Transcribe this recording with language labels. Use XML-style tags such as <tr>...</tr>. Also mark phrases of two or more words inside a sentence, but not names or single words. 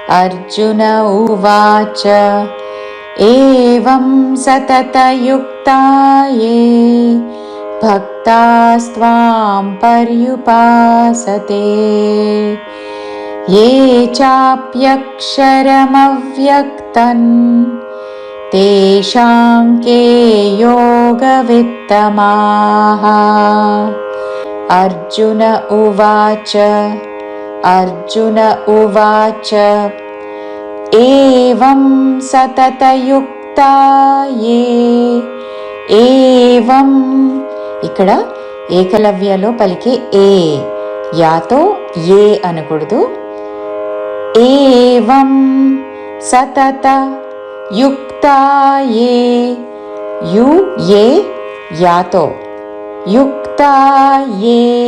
<sa>अर्जुन उवाच एवं सततयुक्ता ये भक्तास्त्वां पर्युपासते ये चाप्यक्षरमव्यक्तं तेषां के योगवित्तमाः। अर्जुन उवाच एवं सततयुक्ता ये</sa> <te>ఏవం ఇక్కడ ఏకలవ్యలో పలికే ఏ యాతో ఏ అనకూడదు.</te> <sa>ఏవం సతత యుక్తా ఏ యు ఏ యాతో యుక్తా ఏ</sa>